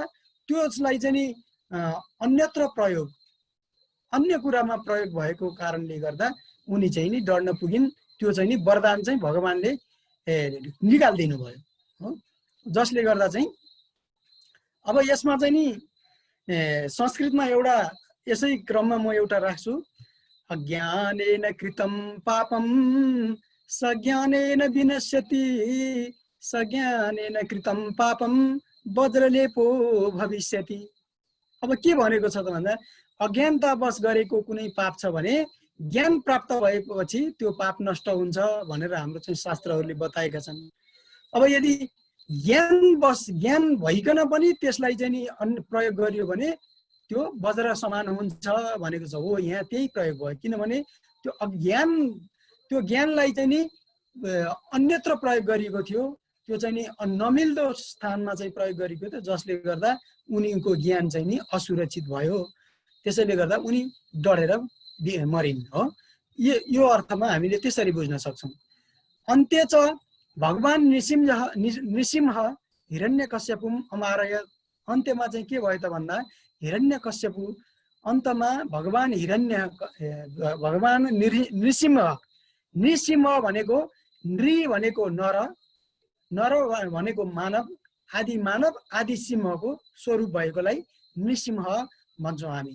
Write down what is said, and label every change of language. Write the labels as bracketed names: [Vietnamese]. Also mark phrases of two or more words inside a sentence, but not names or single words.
[Nepali] त्यसलाई चाहिँ नि अन्यत्र प्रयोग, अन्य कुरामा प्रयोग भएको कारणले गर्दा उनी चाहिँ नि डर्न पुगिन्। त्यो चाहिँ नि वरदान चाहिँ भगवानले निकालिदिनु भयो हो। जसले गर्दा चाहिँ अब यसमा चाहिँ नि संस्कृतमा एउटा यसै क्रममा म एउटा राख्छु। [Sanskrit] अज्ञानेन कृतं पापं सज्ञानेन विनश्यति, सज्ञानेन कृतं पापं वज्रलेपो भविष्यति। [Nepali] अब के भनेको छ त भन्दा अज्ञानतावश गरेको कुनै पाप छ भने ज्ञान प्राप्त भएपछि त्यो पाप नष्ट हुन्छ भनेर हाम्रो चाहिँ शास्त्रहरूले बताएका छन्। अब यदि ज्ञान भइकन पनि त्यसलाई चाहिँ नि प्रयोग गरियो भने त्यो वज्र समान हुन्छ भनेको छ। हो, यहाँ त्यही प्रयोग भयो। किनभने त्यो ज्ञानलाई चाहिँ नि अन्यत्र प्रयोग गरिएको थियो। त्यो चाहिँ नि नमिल्दो स्थानमा चाहिँ प्रयोग गरिएको थियो, जसले गर्दा उनीको ज्ञान चाहिँ नि असुरक्षित भयो। त्यसैले गर्दा उनी डरेर मरिन् हो। यो अर्थमा हामीले त्यसरी बुझ्न सक्छौँ। [Sanskrit] अन्त्य च भगवान नृसिंह हिरण्यकश्यपुम अमारय। [Nepali] अन्त्यमा चाहिँ के भयो त भन्दा हिरण्यकश्यपु, अन्तमा भगवान नृसिंह भनेको नृ भनेको नर, नर भनेको मानव, आदि सिंहको स्वरूप भएकोलाई नृसिंह भन्छौँ हामी।